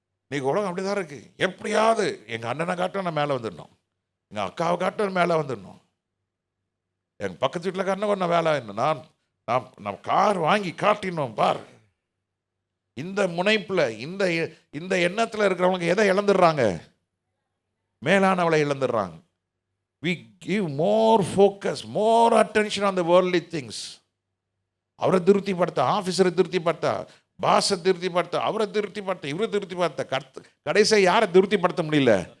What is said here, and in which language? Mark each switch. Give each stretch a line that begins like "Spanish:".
Tamil: இன்னைக்கு உலகம் அப்படிதான் இருக்கு. எப்படியாவது எங்க அண்ணனை காட்ட நான் மேலே வந்துடணும், எங்க அக்காவை காட்ட மேலே வந்துடணும், எங்க பக்கத்து வீட்டில் காட்டின நான் வேலை ஆயிடணும், நான் கார் வாங்கி காட்டினோம் பார். இந்த முனைப்பில், இந்த எண்ணத்தில் இருக்கிறவங்க எதை இழந்துடுறாங்க? மேலானவளை இழந்துடுறாங்க.
English: we give more focus, more attention on the worldly things.
Tamil: அவரை திருப்திப்படுத்த, ஆஃபீஸரை திருப்திப்படுத்த, பாஸை திருப்திப்படுத்த, அவரை திருப்திப்படுத்த, இவரை திருப்திப்படுத்த, கடைசியாக யாரை திருப்திப்படுத்த முடியல?